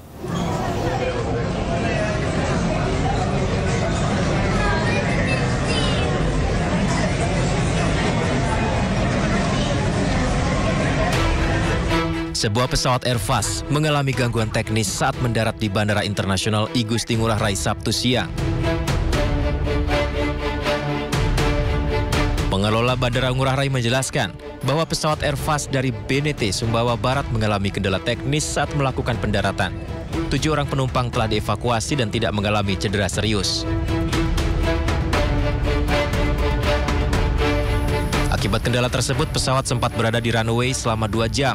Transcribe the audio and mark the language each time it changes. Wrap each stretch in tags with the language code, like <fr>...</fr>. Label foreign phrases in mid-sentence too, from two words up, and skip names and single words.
<id>Sebuah pesawat Airfast mengalami gangguan teknis saat mendarat di Bandara Internasional I Gusti Ngurah Rai Sabtu siang. Pengelola Bandara Ngurah Rai menjelaskan bahwa pesawat Airfast dari BNT Sumbawa Barat mengalami kendala teknis saat melakukan pendaratan. 7 orang penumpang telah dievakuasi dan tidak mengalami cedera serius. Akibat kendala tersebut, pesawat sempat berada di runway selama 2 jam.</id>